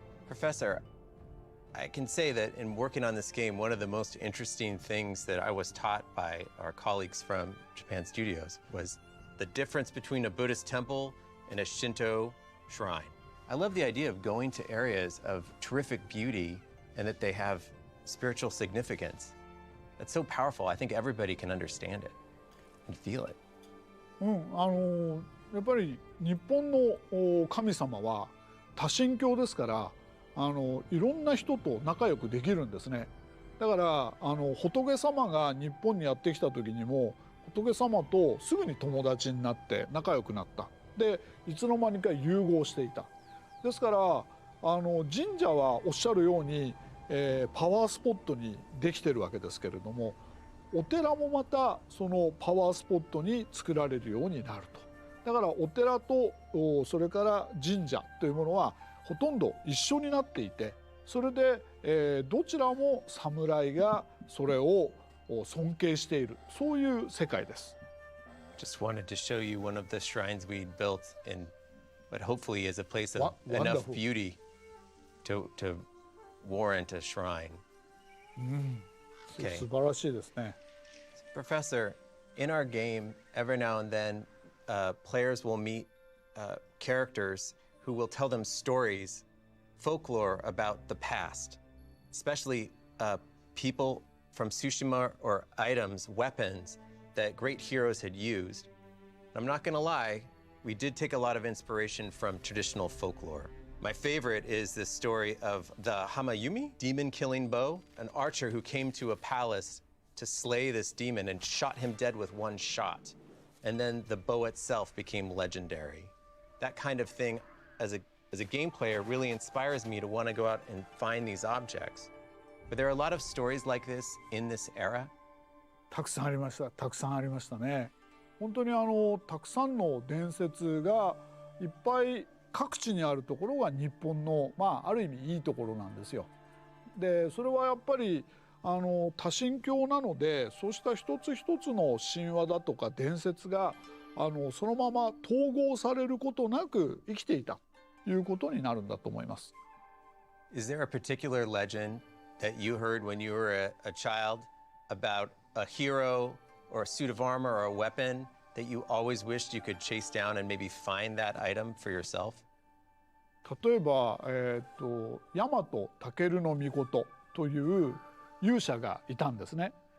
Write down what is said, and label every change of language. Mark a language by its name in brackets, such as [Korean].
[English] Professor, I can say that in working on this game, one of the most interesting things that I was taught by our colleagues from Japan Studios was the difference between a Buddhist temple and a Shinto shrine. I love the idea of going to areas of terrific beauty and that they have spiritual significance. That's so powerful. I think everybody can understand it and feel it. [Japanese] やっぱり日本の神様は多神教ですから、いろんな人と仲良くできるんですね。だから仏様が日本にやってきた時にも仏様とすぐに友達になって仲良くなった。でいつの間にか融合していた。ですから神社はおっしゃるように、パワースポットにできてるわけですけれども、お寺もまたそのパワースポットに作られるようになると。だからお寺とそれから神社というものはほとんど一緒になっていて、それで、どちらも侍がそれを尊敬している、そういう世界です。 [English] Just wanted to show you one of the shrines we built in what hopefully is a place of enough beauty to warrant a shrine. Okay. [Japanese] 素晴らしいですね。 [English] Professor, in our game, every now and then, players will meet characters who will tell them stories, folklore about the past, especially people from Tsushima or items, weapons that great heroes had used. I'm not going to lie, we did take a lot of inspiration from traditional folklore. My favorite is the story of the Hamayumi, demon-killing bow, an archer who came to a palace to slay this demon and shot him dead with one shot. And then the bow itself became legendary. That kind of thing, as a game player, really inspires me to want to go out and find these objects. But there are a lot of stories like this in this era. [Japanese] たくさんありました。たくさんありましたね。本当にたくさんの伝説がいっぱい各地にあるところが日本のある意味いいところなんですよ。でそれはやっぱり多神教なので、そうした一つ一つの神話だとか伝説がそのまま統合されることなく生きていたということになるんだと思います。 [English] Is there a particular legend that you heard when you were a child about a hero or a suit of armor or a weapon that you always wished you could chase down and maybe find that item for yourself? [Japanese] 例えば、大和武の命という勇者がいたんですね。